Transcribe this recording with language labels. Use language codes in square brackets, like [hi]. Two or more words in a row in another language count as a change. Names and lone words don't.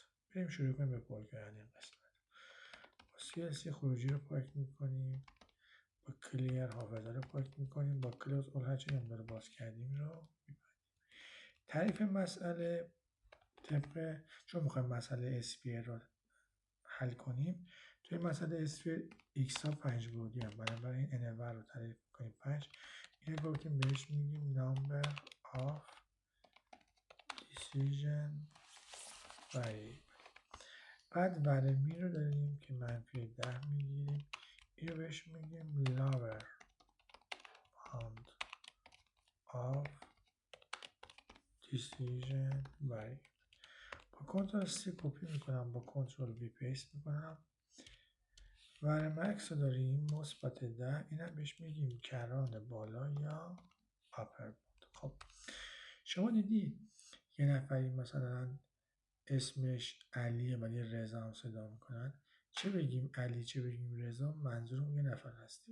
[fa] بریم شروع کنیم به پر کردن این قسمت. با CLC خروجی رو پاک میکنیم، با کلیر حافظه رو پاک میکنیم، با کلوز اول هرچی نمودار باز کردیم رو میبندیم. تعریف مسئله طبق چون میخوایم مسئله SPA رو حل کنیم، توی مسئله SPA x ها 5 بعدی هم، بنابراین n رو تعریف میکنیم 5. این گفتیم بهش میگیم [en] number of decision variable. [fa] بعد ورمی رو داریم که منفی 10 میگیریم، این رو بهش میگیم [en] lower bound of decision variable. [fa] با کنترل C کپی میکنم، با کنترل V پیست میکنم. ورمکس رو داریم مثبت 10، این هم بهش میگیم کران بالا یا [en] upper bound. [fa] خب شما دیدی یه نفری مثلا اسمش علیه ولی رضا هم صدا میکنن، چه بگیم علی چه بگیم رضا منظورم یه نفر هست.